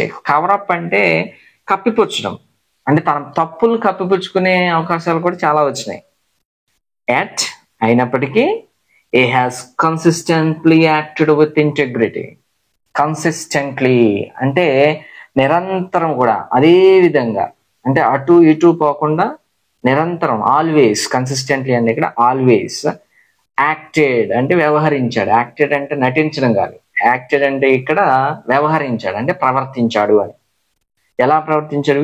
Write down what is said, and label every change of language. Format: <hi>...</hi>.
<te>Cover up అంటే కప్పిపుచ్చడం, అంటే తన తప్పులు కప్పిపుచ్చుకునే అవకాశాలు కూడా చాలా వచ్చినాయి.</te> <en>అయినప్పటికీ he has consistently acted with integrity.</en> <te>Consistently అంటే నిరంతరం కూడా అదే విధంగా, అంటే అటు ఇటు పోకుండా నిరంతరం, ఆల్వేస్. కన్సిస్టెంట్లీ అంటే ఇక్కడ ఆల్వేస్. యాక్టెడ్ అంటే వ్యవహరించాడు. యాక్టెడ్ అంటే నటించడం కాదు, యాక్టెడ్ అంటే ఇక్కడ వ్యవహరించాడు అంటే ప్రవర్తించాడు అని. ఎలా ప్రవర్తించాడు?</te>